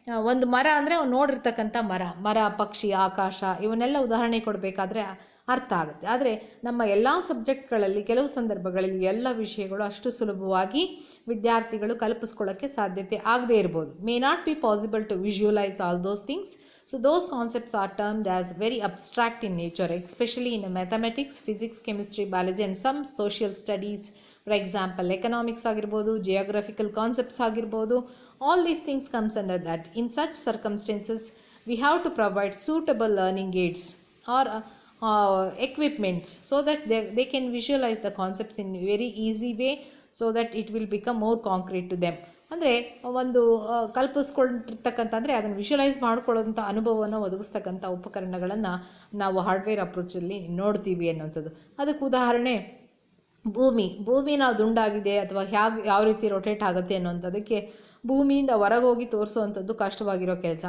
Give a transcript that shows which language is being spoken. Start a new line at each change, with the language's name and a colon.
Kannada: ಒಂದು ಮರ ಅಂದರೆ ನೋಡಿರ್ತಕ್ಕಂಥ ಮರ ಪಕ್ಷಿ ಆಕಾಶ ಇವನ್ನೆಲ್ಲ ಉದಾಹರಣೆ ಕೊಡಬೇಕಾದ್ರೆ ಅರ್ಥ ಆಗುತ್ತೆ. ಆದರೆ ನಮ್ಮ ಎಲ್ಲ ಸಬ್ಜೆಕ್ಟ್ಗಳಲ್ಲಿ ಕೆಲವು ಸಂದರ್ಭಗಳಲ್ಲಿ ಎಲ್ಲ ವಿಷಯಗಳು ಅಷ್ಟು ಸುಲಭವಾಗಿ ವಿದ್ಯಾರ್ಥಿಗಳು ಕಲ್ಪಿಸ್ಕೊಳ್ಳೋಕ್ಕೆ ಸಾಧ್ಯತೆ ಆಗದೇ ಇರ್ಬೋದು.
English: May not be possible to visualise all those things. So those concepts are termed as very abstract in nature, especially in mathematics, physics, chemistry, biology and some social studies. For example, economics
Kannada: ಆಗಿರ್ಬೋದು,
English: geographical concepts ಆಗಿರ್ಬೋದು, all these things comes under that. In such circumstances, we have to provide suitable learning aids or equipments so that they can visualize the concepts in a very easy way so that it will become more concrete to them.
Kannada: ಅಂದರೆ ಒಂದು ಕಲ್ಪಿಸ್ಕೊಂಡಿರ್ತಕ್ಕಂಥ ಅಂದರೆ ಅದನ್ನು ವಿಷುವಲೈಸ್ ಮಾಡ್ಕೊಳ್ಳೋಂಥ ಅನುಭವವನ್ನು ಒದಗಿಸ್ತಕ್ಕಂಥ ಉಪಕರಣಗಳನ್ನು ನಾವು hardware ಅಪ್ರೋಚಲ್ಲಿ ನೋಡ್ತೀವಿ ಅನ್ನೋಂಥದ್ದು. ಅದಕ್ಕೆ ಉದಾಹರಣೆ ಭೂಮಿ ನಾವು ದುಂಡಾಗಿದೆ ಅಥವಾ ಯಾವ ರೀತಿ ರೊಟೇಟ್ ಆಗುತ್ತೆ ಅನ್ನೋಂಥದ್ದಕ್ಕೆ ಭೂಮಿಯಿಂದ ಹೊರಗೋಗಿ ತೋರಿಸೋವಂಥದ್ದು ಕಷ್ಟವಾಗಿರೋ ಕೆಲಸ.